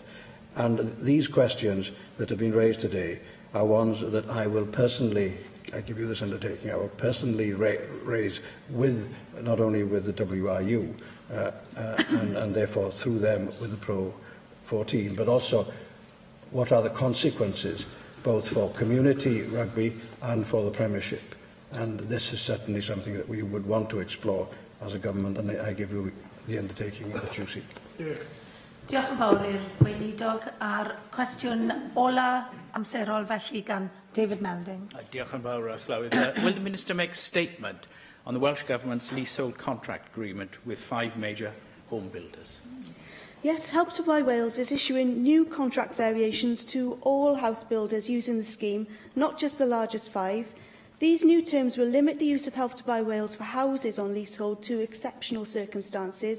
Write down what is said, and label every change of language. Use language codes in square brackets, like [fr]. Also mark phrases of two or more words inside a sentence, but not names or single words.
[en] And these questions that have been raised today are ones that I will personally, I give you this undertaking, I will personally raise with, not only with the WRU, and therefore through them with the Pro 14, but also what are the consequences both for community rugby and for the Premiership. And this is certainly something that we would want to explore as a government, and I give you the undertaking that you seek. [cy] Diolch yn fawr i'r gweinidog a'r cwestiwn ola amserol felly gan David Melding. Diolch yn fawr, Llywyd. [en] Will the Minister make a statement on the Welsh Government's leasehold contract agreement with 5 major home builders? Yes, Help to Buy Wales is issuing new contract variations to all house builders using the scheme, not just the largest 5. These new terms will limit the use of Help to Buy Wales for houses on leasehold to exceptional circumstances.